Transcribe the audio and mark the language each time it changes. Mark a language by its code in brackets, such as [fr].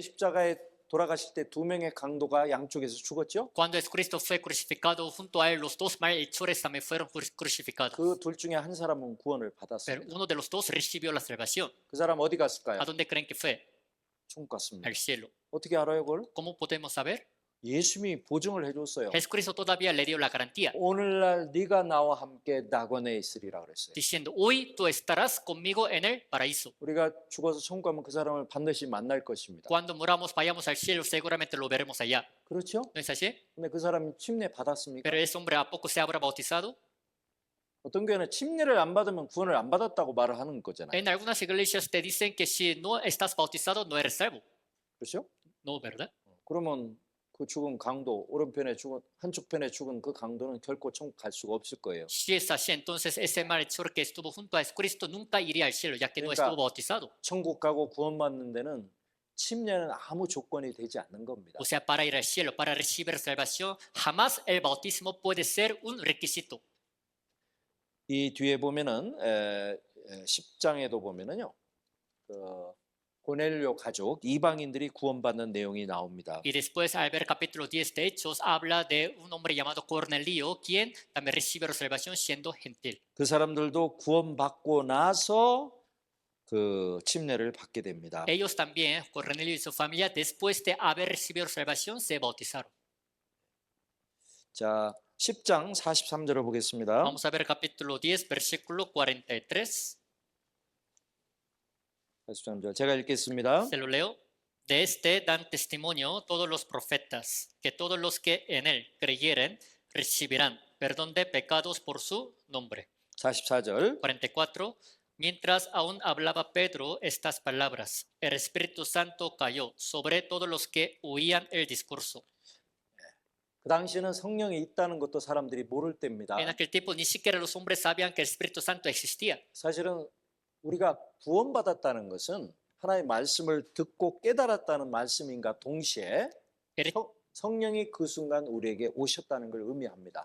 [ko] 십자가에 돌아가실 때 두 명의 강도가 양쪽에서 죽었죠? [es] Cuando Jesucristo fue crucificado, junto a él los dos malhechores también fueron crucificados. [ko] 그 둘 중에 한 사람은 구원을 [es] Pero [ko] 받았습니다. [es] uno de los dos recibió la salvación. [ko] 그 사람 어디 갔을까요? [es] ¿A dónde creen que fue? [ko] 천국 갔습니다. [es] Al cielo. [ko] 어떻게 알아요, 그걸? [es] ¿Cómo podemos saber? [ko] 예수님이 보증을 해줬어요. [es] Jesucristo todavía le dio la garantía, [ko] 오늘날 네가 나와 함께 낙원에 있으리라 그랬어요. [es] diciendo, hoy tú estarás conmigo en el paraíso. [ko] 우리가 죽어서 천국 가면 그 사람을 반드시 만날 것입니다. [es] Cuando muramos, vayamos al cielo, seguramente lo veremos allá. [ko] 그렇죠? [es] ¿No es así? [ko] 근데 그 사람이 침례 받았습니까? [es] Pero ese hombre, ¿a poco se habrá bautizado? [ko] 어떤 교회는 침례를 안 받으면 구원을 안 받았다고 말을 하는 거잖아요. [es] En algunas iglesias te dicen que si no estás bautizado, no eres salvo. [ko] 그렇죠? [es] No, ¿verdad? [ko] 그러면 그 죽은 강도, 오른편에 죽은 한쪽 편에 죽은 그 강도는 결코 천국 갈 수가 없을 거예요. [es] Si es así, entonces ese malhechor que estuvo junto a Jesucristo nunca iría al cielo, ya que no [ko] 그러니까 [es] estuvo bautizado. [ko] 천국 가고 구원받는 데는 침례는 아무 조건이 되지 않는 겁니다. [es] O sea, para ir al cielo, para recibir salvación, jamás el bautismo puede ser un requisito. [ko] 이 뒤에 보면은 10장에도 보면은요. 고넬료 가족 이방인들이 구원받는 내용이 나옵니다. [es] Y después, al ver capítulo 10 de Hechos, habla de un hombre llamado Cornelio, quien también recibe salvación siendo gentil. [ko] 그 사람들도 구원받고 나서 그 침례를 받게 됩니다. [es] Ellos también, Cornelio y su familia, después de haber recibido salvación, se bautizaron. [ko] 자, 10장 43절을 보겠습니다. [es] Vamos a ver capítulo 10, versículo 43. [ko] 43절 제가 읽겠습니다. [es] Se lo leo. De este dan testimonio todos los profetas, que todos los que en él creyeren recibirán perdón de pecados por su nombre. [ko] 44절. [es] 44. Mientras aún hablaba Pedro estas palabras, el Espíritu Santo cayó sobre todos los que oían el discurso. [ko] 그 당시에는 성령이 있다는 것도 사람들이 모를 때입니다. [es] En aquel tiempo ni siquiera los hombres sabían que el Espíritu Santo existía. [ko] 사실은 우리가 구원받았다는 것은 하나님의 말씀을 듣고 깨달았다는 말씀인가 동시에 [es] El, [ko] 성령이 그 순간 우리에게 오셨다는 걸 의미합니다.